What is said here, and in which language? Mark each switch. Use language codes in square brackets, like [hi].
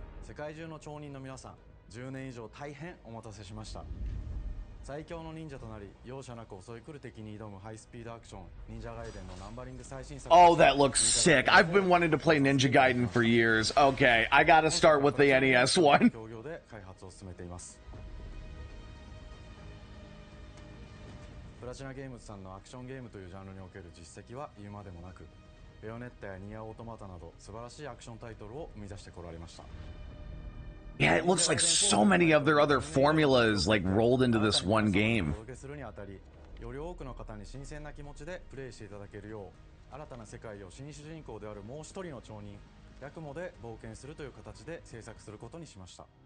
[ja] 世界中の町人の皆さん、10年以上大変お待たせしました。最強の忍者となり、容赦なく襲い来る敵に挑むハイスピードアクション、忍者ガイデンのナンバリング最新作。 [en] Oh, that looks sick. I've been wanting to play Ninja Gaiden for years. Okay, I gotta start with the NES one. [ja] 協業で開発を進めています。プラチナゲームズさんのアクションゲームというジャンルにおける実績は言うまでもなく、ベヨネッタやニアオートマタなど素晴らしいアクションタイトルを生み出してこられました。 [en] Yeah, it looks like so many of their other formulas like rolled into this one game. [ja] お届けするにあたり、より多くの方に新鮮な気持ちでプレイしていただけるよう、新たな世界を新主人公であるもう一人の町人、ヤクモで冒険するという形で制作することにしました。